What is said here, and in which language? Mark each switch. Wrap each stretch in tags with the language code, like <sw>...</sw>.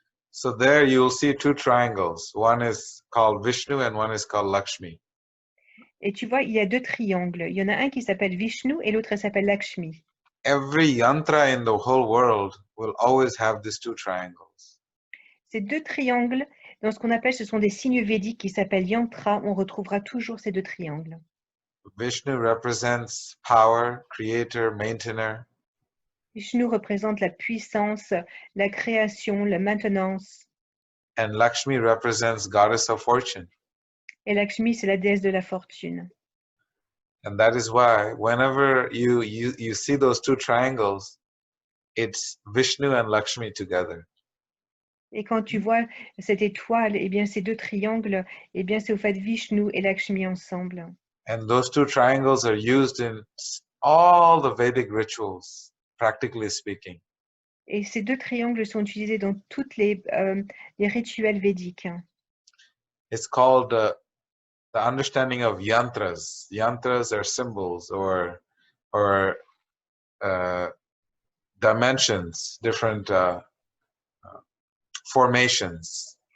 <en>So there you'll see 2 triangles. One is called Vishnu and one is called Lakshmi.</en> <fr>Et tu vois, il y a 2 triangles. Il y en a un qui s'appelle Vishnu et l'autre s'appelle Lakshmi.</fr> <en>Every yantra in the whole world will always have these 2 triangles.</en> <fr>Ces 2 triangles, dans ce qu'on appelle, ce sont des signes védiques qui s'appellent yantra. On retrouvera toujours ces 2 triangles.</fr> <en>Vishnu represents power, creator, maintainer.</en> <fr>Vishnu représente la puissance, la création, la maintenance.</fr> <en>And Lakshmi represents goddess of fortune.</en> <fr>Et Lakshmi, c'est la déesse de la fortune.</fr> <en>And that is why whenever you see those 2 triangles, it's Vishnu and Lakshmi together.</en> <fr>Et quand tu vois cette étoile, eh bien ces 2 triangles, eh bien c'est au fait Vishnu et Lakshmi ensemble.</fr> <en>And those 2 triangles are used in all the Vedic rituals, practically speaking.</en> <fr>Et ces 2 triangles sont utilisés dans toutes les rituels védiques.</fr> <en>It's called the understanding of yantras. Yantras are symbols or dimensions, different formations.</en>